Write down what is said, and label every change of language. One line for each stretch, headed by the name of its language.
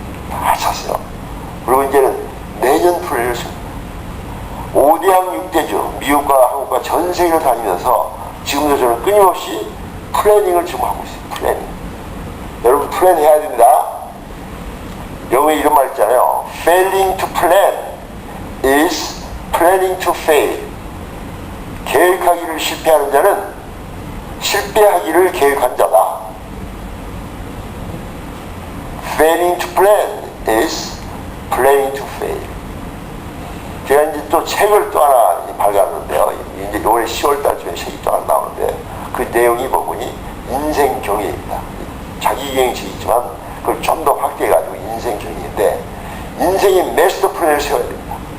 Korean: 다 찼어요. 그리고 이제는 내년 플랜을 세웁니다. 5대양 6대주 미국과 한국과 전 세계를 다니면서 지금도 저는 끊임없이 플래닝을 지금 하고 있어요. 플래닝. 여러분 플랜 해야 됩니다. 영어에 이런 말 있잖아요.
English: Failing to plan is planning to fail.
Korean: 계획하기를 실패하는 자는 실패하기를 계획한 자다.
English: Failing to plan is planning to fail.
Korean: 제가 이제 또 책을 또 하나 발간하는데요. 이제 올해 10월달쯤에 책이 또 하나 나오는데 그 내용이 뭐보니 인생 경애입니다. 자기 경영책이지만 그걸 좀 더 확대해가지고 인생 경영인데 인생의 마스터 플랜을 세워야 됩니다.